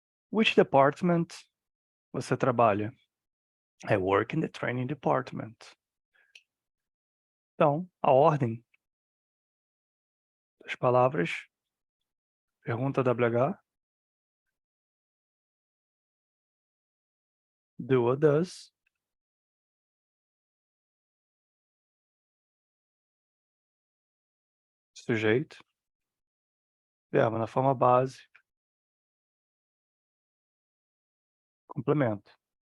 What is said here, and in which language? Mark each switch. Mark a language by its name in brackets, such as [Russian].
[English] Which department [Portuguese] você trabalha? [English] I work in the training department. [Portuguese] Então, a ordem das palavras, pergunta WH, do ou does, sujeito, verbo na forma base, complemento.